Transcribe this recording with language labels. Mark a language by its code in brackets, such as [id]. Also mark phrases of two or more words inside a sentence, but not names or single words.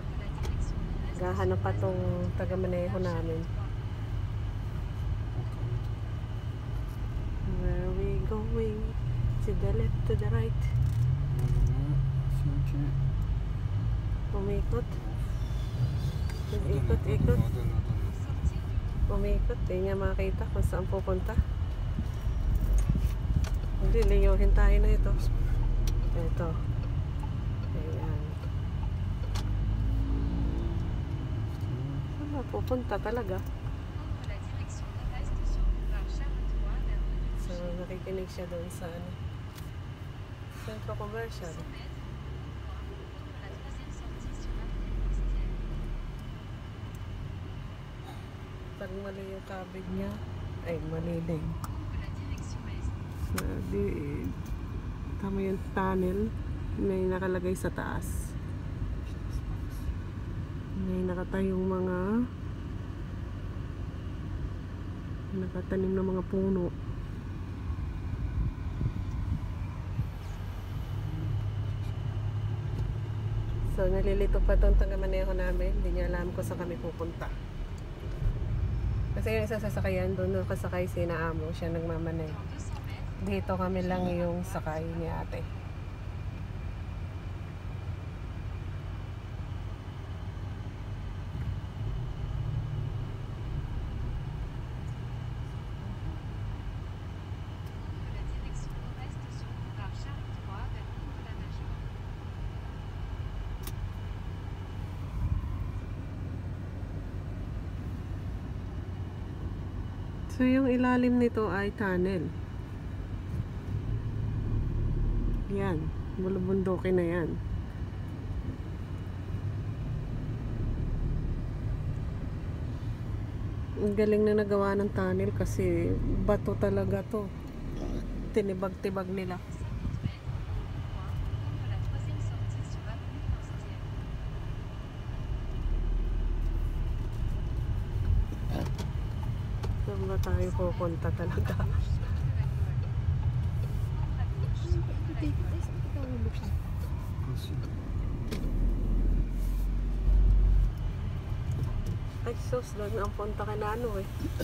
[tl] Gahanap pa tong taga-maneho namin. [en] Where are we going? To the left, to the right. [tl] Umikot. Ikot. Umikot. Hindi niya makita kung saan pupunta. Hindi, liyuhin tayo na ito. Ito. Ayan. Saan ba pupunta talaga? [fr] Prendre la direction nord-est sur boulevard Charles-Trois vers Rue [tl] So, nakikinig siya doon sa ano. Centro Commercial. [fr] 100 mètres. Prendre la troisième sortie sur avenue Forestière. [tl] Pag mali yung kabig niya, ay mali din. [fr] Prendre la direction est. [tl] So, tama yung tunnel. May nakalagay sa taas. May nakatayong mga nakatanim na mga puno. So, nalilito pa itong taga-maneho namin. Hindi niya alam kung saan kami pupunta. Kasi yung isa sasakayan doon, nakasakay si Naamo. Siya nagmamaneho. [fr] Dans 200 mètres. [tl] Dito kami lang yung sakay ni ate. [fr] Prendre la direction nord-est sur boulevard Charles-Trois vers Cour de la Major. [tl] So, yung ilalim nito ay tunnel. Yan. Bulubundukin na yan. Ang galing na nagawa ng tunnel kasi bato talaga to. Tinibag-tibag nila. [fr] 50 mètres. Prendre la troisième sortie sur avenue Forestière. [tl] Saan ba tayo pupunta talaga? Ay, sus, doon ang punta ka na ano eh.